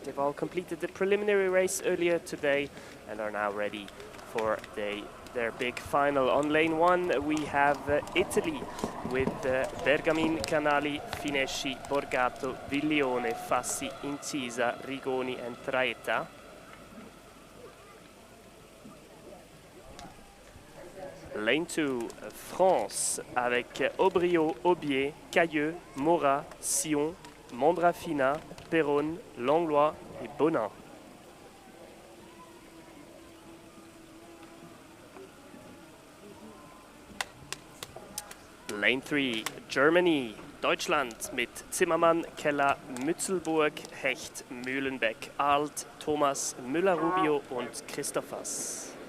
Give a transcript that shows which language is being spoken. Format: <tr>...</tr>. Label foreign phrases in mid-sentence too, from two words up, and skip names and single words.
<en>They've all completed the preliminary race earlier today and are now ready for their big final. On lane 1 we have Italy with Bergamin, Canali, Finesci, Borgato, Viglione, Fassi, Incisa, Rigoni and Traetta. Lane 2,</en> <fr>France, avec Aubrio, Aubier, Cailleux, Morat, Sion, Mondrafina, Perron, Langlois et Bonin.</fr> <en>Lane 3, Germany,</en> <de>Deutschland mit Zimmermann, Keller, Mützelburg, Hecht, Mühlenbeck, Arlt, Thomas, Müller-Rubio und Christophers.</de>